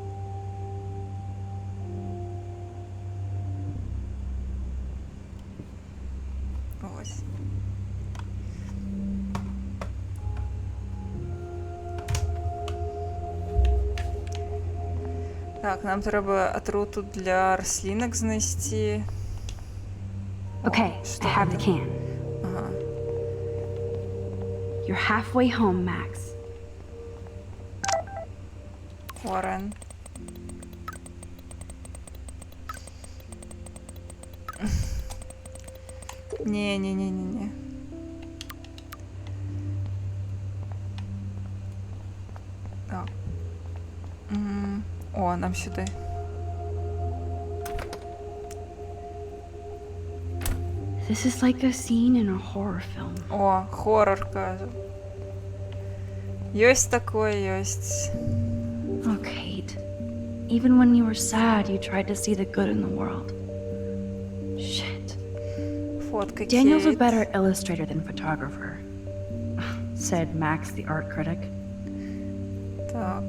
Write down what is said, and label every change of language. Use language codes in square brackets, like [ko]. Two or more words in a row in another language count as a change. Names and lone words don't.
[uk] Ось. [be] Так, нам трэба атруту для раслінак знайсці. [en] Okay, I have the can. Ага. You're halfway home, Max. Warren. [be] Не. Так. [uk] О, нам сюди. [en] This is like a scene in a horror film. [be] О, хоррор, кажу. Ёсць такое, ёсць. [en] Oh, Kate. Even when you were sad, you tried to see the good in the world. Shit. [be] Фотка [en] Daniel's a [be] Кейт. [en] better illustrator than photographer, said Max, the art critic. [be] Так.